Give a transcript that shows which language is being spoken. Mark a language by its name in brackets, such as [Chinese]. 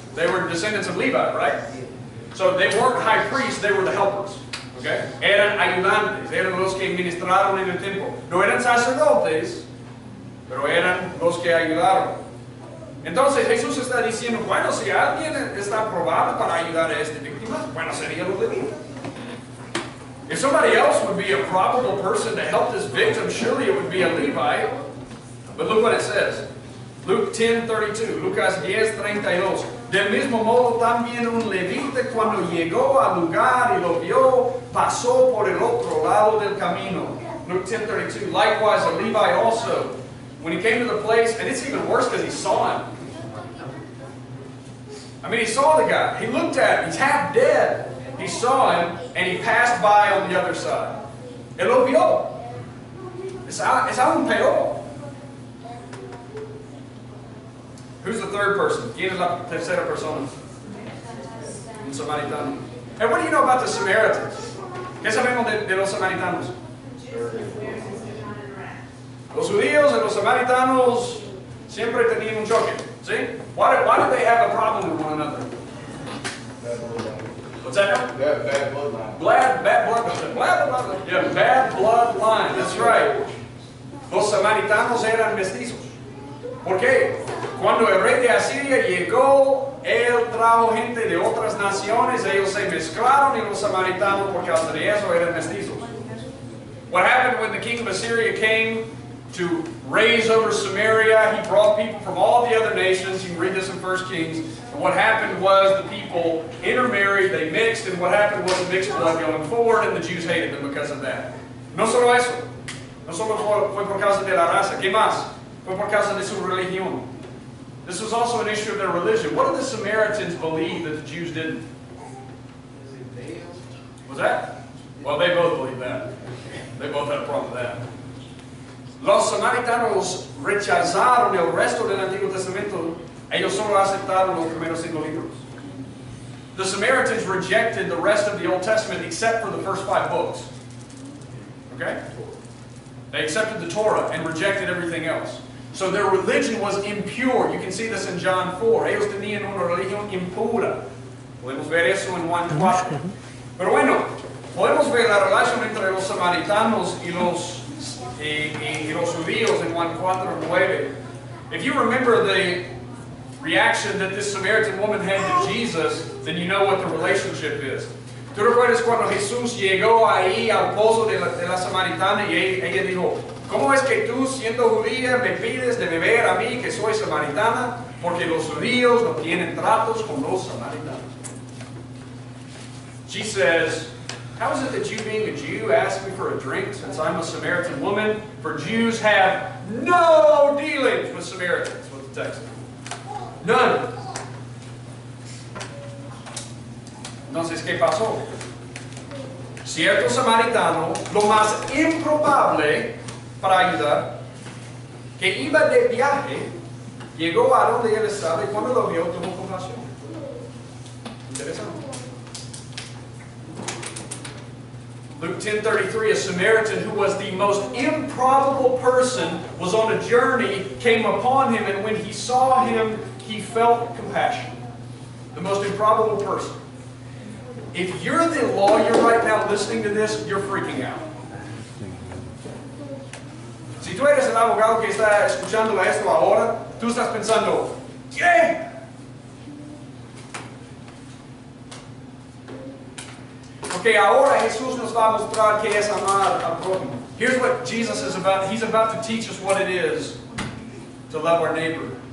[English] They were descendants of Levi, right? So they weren't high priests, they were the helpers. Okay? [Spanish] Eran ayudantes, eran los que ministraron en el templo. No eran sacerdotes, pero eran los que ayudaron. Entonces Jesús está diciendo, bueno, si alguien está probado para ayudar a esta víctima, bueno, sería los levitas. [English] If somebody else would be a probable person to help this victim, surely it would be a Levite. But look what it says. Luke 10:32, Lucas 10:32. [Spanish] Del mismo modo también un levita cuando llegó al lugar y lo vio, pasó por el otro lado del camino. Luke 10:32. [English] Likewise a Levite also, when he came to the place, and it's even worse because he saw him. I mean, he saw the guy. He looked at him. He's half dead. He saw him, and he passed by on the other side. [Spanish] Él lo vio. Es aún peor. [English] Who's the third person? [Spanish] ¿Quién es la tercera persona? Un samaritano. [English] And what do you know about the Samaritans? [Spanish] ¿Qué sabemos de los samaritanos? Los judíos y los samaritanos siempre tenían un choque. ¿Sí? [English] Why did they have a problem with one another? What's that? Bad bloodline. Bad bloodline. Yeah, bad bloodline. That's right. [Spanish] Los samaritanos eran mestizos. ¿Por qué? Cuando el rey de Asiria llegó, él trajo gente de otras naciones, ellos se mezclaron y los samaritanos, porque hasta de eso eran mestizos. [English] What happened when the king of Assyria came to raise over Samaria? He brought people from all the other nations. You can read this in 1 Kings. And what happened was the people intermarried, they mixed, and what happened was a mixed blood going forward, and the Jews hated them because of that. [Spanish] No solo eso. No solo fue por causa de la raza. ¿Qué más? Fue por causa de su religión. [English] This was also an issue of their religion. What did the Samaritans believe that the Jews didn't? Was that? Well, they both believed that. They both had a problem with that. [Spanish] Los samaritanos rechazaron el resto del Antiguo Testamento. Ellos solo aceptaron los primeros 5 libros. [English] The Samaritans rejected the rest of the Old Testament except for the first 5 books. Okay? They accepted the Torah and rejected everything else. So their religion was impure. You can see this in John 4. [Spanish] Ellos tenían una religión impura. Podemos ver eso en Juan 4. Pero bueno, podemos ver la relación entre los samaritanos y los judíos en Juan 4:9. [English] If you remember the reaction that this Samaritan woman had to Jesus, then you know what the relationship is. [Spanish] ¿Tú recuerdas cuando Jesús llegó ahí al pozo de la samaritana y ella dijo, ¿cómo es que tú, siendo judía, me pides de beber a mí, que soy samaritana? Porque los judíos no tienen tratos con los samaritanos. [English] She says, how is it that you, being a Jew, ask me for a drink since I'm a Samaritan woman? For Jews have no dealings with Samaritans, was the text. None. [Spanish] Entonces, ¿qué pasó? Cierto samaritano, lo más improbable para ayudar, que iba de viaje, llegó a donde él estaba y cuando lo vio tuvo compasión. Interesante. [English] Luke 10:33, a Samaritan who was the most improbable person was on a journey, came upon him, and when he saw him, he felt compassion. The most improbable person. If you're the lawyer right now listening to this, you're freaking out. [Spanish] Si tú eres el abogado que está escuchando esto ahora, tú estás pensando, ¿qué? Porque ahora Jesús nos va a mostrar qué es amar al prójimo. [English] Here's what Jesus is about. He's about to teach us what it is to love our neighbor.